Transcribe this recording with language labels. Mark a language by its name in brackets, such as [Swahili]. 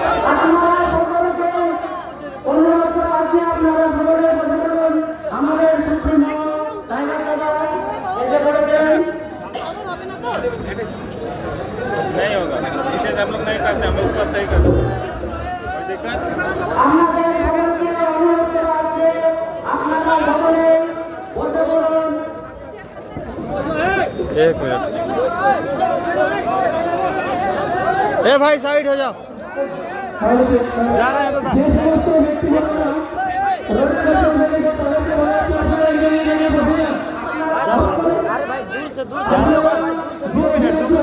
[Bangla] আপনারা সকলকে অনুরোধ করা আছে, আপনারা সকলে বসে পড়ুন। আমাদের সুপ্রিমো টাইগার দাদা এসে পড়েছেন। [Hindi] नहीं होगा, नीचे से हम लोग नहीं करते, हम लोग ऊपर से ही करते हैं। कोई दिक्कत? [Bangla] আমাদের সকলকে অনুরোধ করা আছে, আপনারা সকলে বসে পড়ুন। [Hindi] एक मिनट। ए भाई साइड हो जाओ, जा रहे हैं बाबा। [Bangla] যে সমস্ত ব্যক্তিগণরা রোডের সামনে থেকে তাদেরকে বলা আছে আপনারা এগিয়ে এগিয়ে বসে যান। [Hindi] अरे भाई दूर से दूर से 2 मिनट